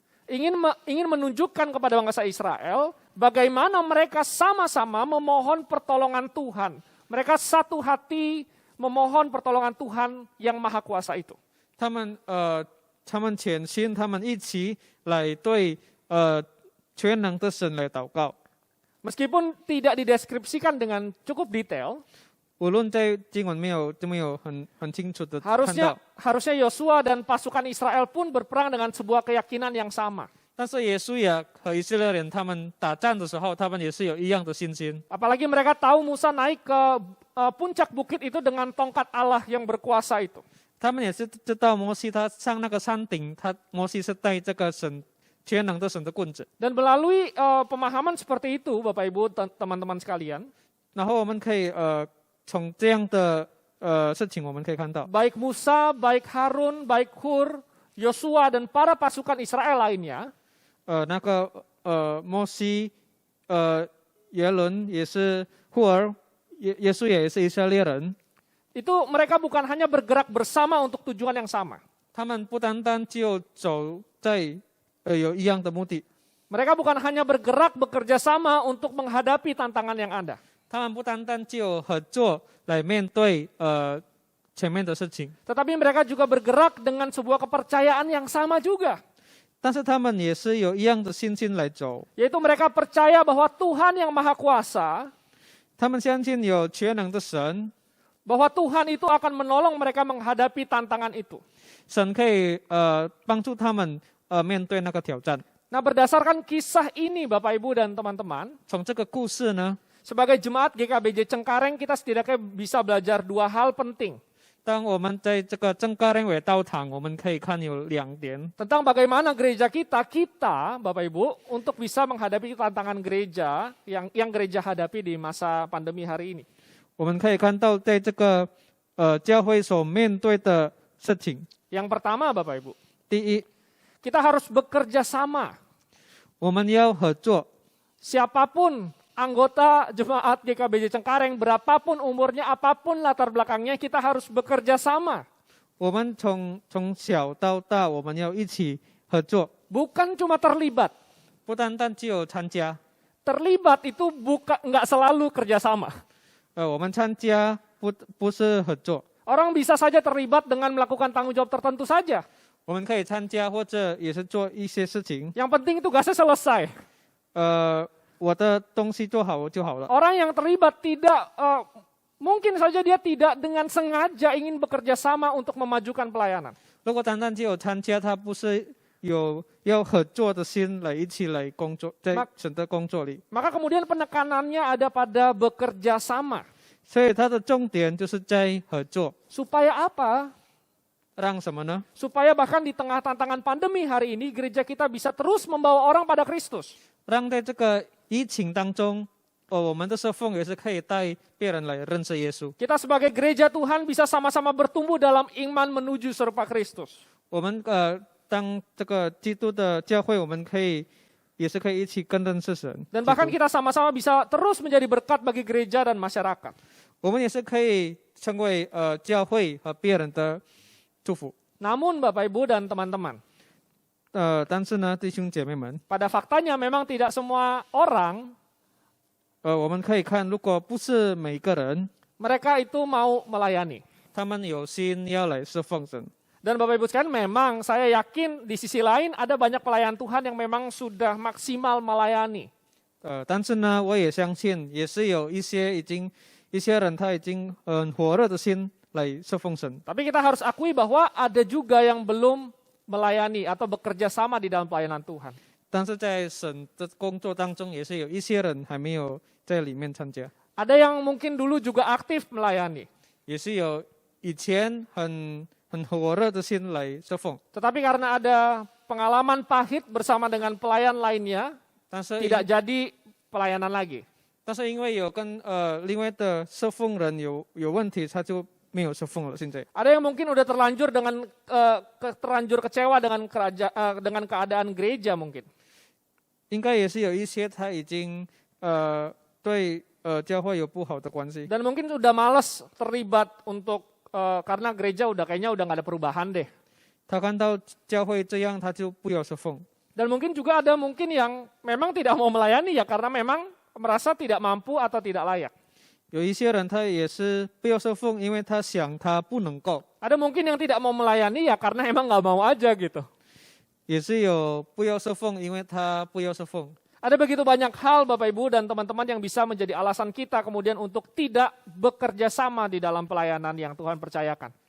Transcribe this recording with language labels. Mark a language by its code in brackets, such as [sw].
[id] ingin menunjukkan kepada bangsa Israel bagaimana mereka sama-sama memohon pertolongan Tuhan. Mereka satu hati memohon pertolongan Tuhan yang Maha Kuasa itu. [zh] 他们全心，他们一起来对全能的神来祷告。 [id] Meskipun tidak dideskripsikan dengan cukup detail, [zh] 无论在经文没有很清楚的看到， [id] harusnya Yosua dan pasukan Israel pun berperang dengan sebuah keyakinan yang sama. [zh] 但是耶稣也和以色列人他们打仗的时候，他们也是有一样的信心。 [id] Apalagi mereka tahu Musa naik ke puncak bukit itu dengan tongkat Allah yang berkuasa itu. [zh] 他们也是知道摩西他上那个山顶，摩西是带这个全能的神的棍子。 [id] Dan melalui pemahaman seperti itu, Bapak Ibu, teman-teman sekalian, [zh] 然后我们可以从这样的事情，我们可以看到， [id] baik Musa, baik Harun, baik Hur, Yosua dan para pasukan Israel lainnya, [zh] 那个摩西耶伦也是户尔，耶稣也是以色列人， [id] itu mereka bukan hanya bergerak bersama untuk tujuan yang sama. [zh] 他们不单单就走在有一样的目的， [id] Mereka bukan hanya bergerak bekerja sama untuk menghadapi tantangan yang ada. [zh] 他们不单单就合作来面对前面的事情， [id] Tetapi mereka juga bergerak dengan sebuah kepercayaan yang sama juga. [zh] 但是他们也是有一样的信心来走， [id] Yaitu mereka percaya bahwa Tuhan yang Maha Kuasa, [zh] 他们相信有全能的神， [id] bahwa Tuhan itu akan menolong mereka menghadapi tantangan itu. [zh] 神可以帮助他们面对那个挑战。 [id] Nah, berdasarkan kisah ini Bapak Ibu dan teman-teman, [zh] 从这个故事呢， [id] sebagai jemaat GKBJ Cengkareng kita setidaknya bisa belajar dua hal penting. [zh] 当我们在这个正嘎连尾道场，我们可以看有2点， [id] Tentang bagaimana gereja kita Bapak Ibu, untuk bisa menghadapi tantangan gereja yang gereja hadapi di masa pandemi hari ini. [zh] 我们可以看到在这个教会所面对的事情。 [id] Yang pertama Bapak Ibu, [zh] 第一， [id] kita harus bekerja sama. [zh] 我们要合作， [id] Siapapun anggota jemaat GKBJ Cengkareng, berapapun umurnya, apapun latar belakangnya, kita harus bekerja sama. [zh] 我们从小到大，我们要一起合作， [id] Bukan cuma terlibat. [zh] 不单单只有参加， [id] Terlibat itu nggak selalu kerja sama. [zh] 我们参加不是合作， [id] Orang bisa saja terlibat dengan melakukan tanggung jawab tertentu saja. [zh] 我们可以参加或者也是做一些事情， [id] Yang penting tugasnya selesai. [zh] 我的东西做好就好了。 [id] Orang yang terlibat mungkin saja dia tidak dengan sengaja ingin bekerja sama untuk memajukan pelayanan. [zh] 如果单单只有参加，他不是有要合作的心来一起来工作，在神的工作里， [id] Maka kemudian penekanannya ada pada bekerja sama. [zh] 所以他的重点就是在合作， [id] Supaya apa? [zh] 让什么呢？ [id] Supaya bahkan di tengah tantangan pandemi hari ini, gereja kita bisa terus membawa orang pada Kristus. [zh] 让在这个疫情当中，我们的侍奉也是可以带别人来认识耶稣。 [id] Kita sebagai gereja Tuhan bisa sama-sama bertumbuh dalam iman menuju serupa Kristus. [zh] 我们当这个基督的教会，我们也是可以一起更认识神。 [id] Dan bahkan [zh] 基督 [id] kita sama-sama bisa terus menjadi berkat bagi gereja dan masyarakat. [zh] 我们也是可以成为教会和别人的祝福。 [id] Namun Bapak Ibu dan teman-teman, [zh] 但是呢，弟兄姐妹们， [id] pada faktanya memang tidak semua orang [zh] 我们可以看，如果不是每个人， [id] mereka itu mau melayani. [zh] 他们有心要来侍奉神。 [id] Dan Bapak Ibu sekalian, memang saya yakin di sisi lain ada banyak pelayan Tuhan yang memang sudah maksimal melayani. [zh] 但是呢，我也相信，也是有一些人他已经很火热的心来侍奉神。 [id] Tapi kita harus akui bahwa ada juga yang belum melayani atau bekerja sama di dalam pelayanan Tuhan. [zh] 但是在神的工作当中，也是有一些人还没有在里面参加， [id] Ada yang mungkin dulu juga aktif melayani. [zh] 也是有以前很火热的心来侍奉， [id] Tetapi karena ada pengalaman pahit bersama dengan pelayan lainnya, [zh] 但是 [id] tidak jadi pelayanan lagi. [zh] 但是因为有跟另外的侍奉人有问题，他就没有侍奉了。现在 [id] Ada yang mungkin udah terlanjur terlanjur kecewa dengan keadaan gereja mungkin. [zh] 应该也是有一些他已经对教会有不好的关系， [id] Dan mungkin sudah malas terlibat untuk karena gereja kayaknya udah nggak ada perubahan deh. [zh] 他看到教会这样，他就不要侍奉。 [id] Dan mungkin juga ada mungkin yang memang tidak mau melayani ya karena memang merasa tidak mampu atau tidak layak. [zh] 有一些人他也是不要侍奉，因为他想他不能够。 [id] Ada mungkin yang tidak mau melayani ya karena emang nggak mau aja gitu. [zh] 也是有不要侍奉，因为他不要侍奉。 [id] Ada begitu banyak hal Bapak Ibu dan teman-teman yang bisa menjadi alasan kita kemudian untuk tidak bekerja sama di dalam pelayanan yang Tuhan percayakan.